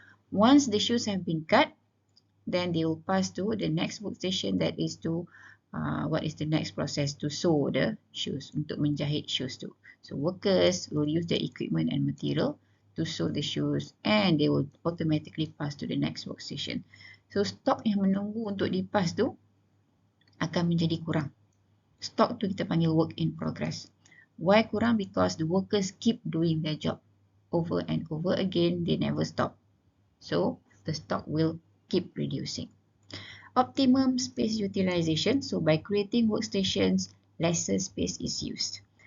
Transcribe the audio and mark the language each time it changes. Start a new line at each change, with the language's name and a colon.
English: Once the shoes have been cut, then they will pass to the next workstation, that is to what is the next process, to sew the shoes,
Malay: untuk menjahit
English: shoes tu. So workers will use their equipment and material to sew the shoes, and they will automatically pass to the next workstation.
Malay: So stok yang menunggu untuk dipas tu akan menjadi kurang. Stok tu kita panggil work in progress.
English: Why
Malay: kurang?
English: Because the workers keep doing their job over and over again, they never stop. So the stock will keep reducing. Optimum space utilization. So by creating workstations, lesser space is used.